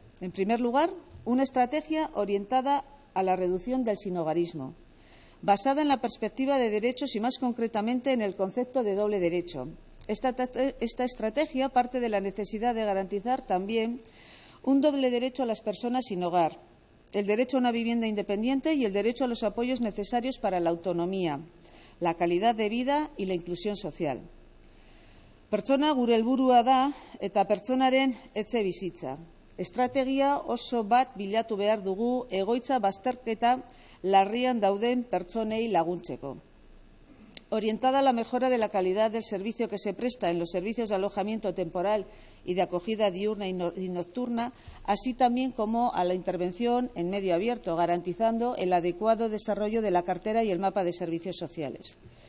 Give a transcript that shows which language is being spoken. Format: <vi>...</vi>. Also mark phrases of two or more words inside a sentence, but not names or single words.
<es>En primer lugar, una estrategia orientada a la reducción del sinhogarismo, basada en la perspectiva de derechos y, más concretamente, en el concepto de doble derecho. Esta estrategia parte de la necesidad de garantizar también un doble derecho a las personas sin hogar, el derecho a una vivienda independiente y el derecho a los apoyos necesarios para la autonomía, la calidad de vida y la inclusión social.</es> <eu>Pertsona gure helburua da eta pertsonaren etxebizitza. Estrategia oso bat bilatu behar dugu egoitza bazterketa larrian dauden pertsonei laguntzeko.</eu> <es>Orientada a la mejora de la calidad del servicio que se presta en los servicios de alojamiento temporal y de acogida diurna y nocturna, así también como a la intervención en medio abierto, garantizando el adecuado desarrollo de la cartera y el mapa de servicios sociales.</es>